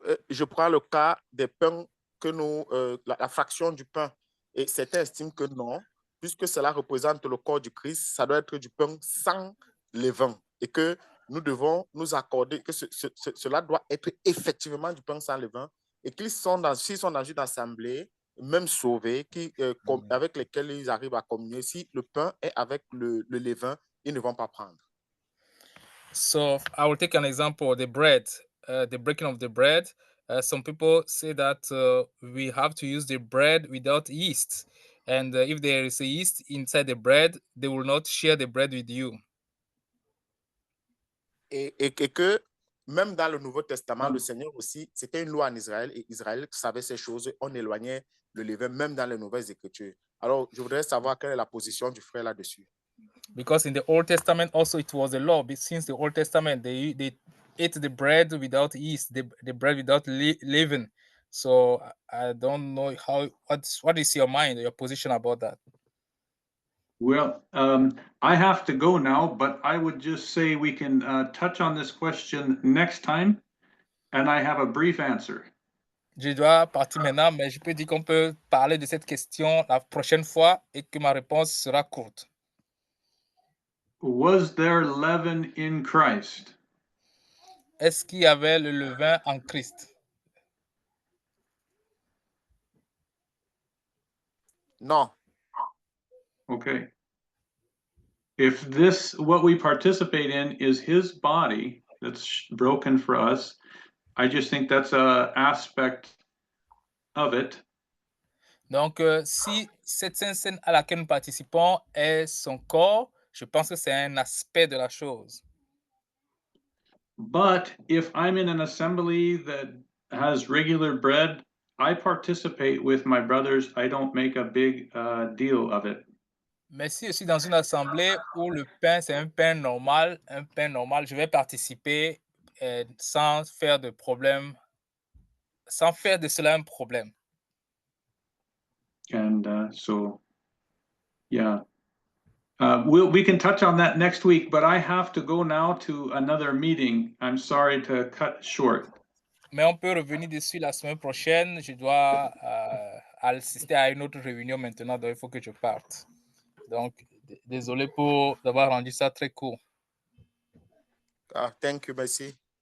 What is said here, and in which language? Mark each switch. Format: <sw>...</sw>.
<fr>Je prends le cas des pains que nous, la fraction du pain, et certains estiment que non, puisque cela représente le corps du Christ, ça doit être du pain sans levain, et que nous devons nous accorder que cela doit être effectivement du pain sans levain, et s'ils sont dans une assemblée, même sauvés, avec lesquels ils arrivent à communier, si le pain est avec le levain, ils ne vont pas prendre.</fr> <en>So I will take an example, the bread, the breaking of the bread. Some people say that we have to use the bread without yeast. And if there is a yeast inside the bread, they will not share the bread with you.</en> <fr>Et que même dans le Nouveau Testament, le Seigneur aussi, c'était une loi en Israël, et Israël savait ces choses, on éloignait le levain même dans les Nouvelles Écritures. Alors, je voudrais savoir quelle est la position du frère là-dessus.</fr> <en>Because in the Old Testament also it was a law. But since the Old Testament, they ate the bread without yeast, the bread without leaven. So I don't know what is your mind, your position about that? Well, I have to go now, but I would just say we can touch on this question next time, and I have a brief answer.</en> <fr>Je dois partir maintenant, mais je peux dire qu'on peut parler de cette question la prochaine fois et que ma réponse sera courte.</fr> <en>Was there leaven in Christ?</en> <fr>Est-ce qu'il y avait le levain en Christ? Non.</fr> <en>Okay. If what we participate in is his body that's broken for us, I just think that's an aspect of it.</en> <fr>Donc, si cette scène à laquelle nous participons est son corps, je pense que c'est un aspect de la chose.</fr> <en>But if I'm in an assembly that has regular bread, I participate with my brothers. I don't make a big deal of it.</en> <fr>Mais si je suis dans une assemblée où le pain, c'est un pain normal, je vais participer sans faire de problème, sans faire de cela un problème.</fr> <en>And so, yeah. We can touch on that next week, but I have to go now to another meeting. I'm sorry to cut short.</en> <fr>Mais on peut revenir dessus la semaine prochaine. Je dois assister à une autre réunion maintenant, donc il faut que je parte. Donc, désolé d'avoir rendu ça très court.</fr> <en>Thank you,</en> <fr>merci.</fr>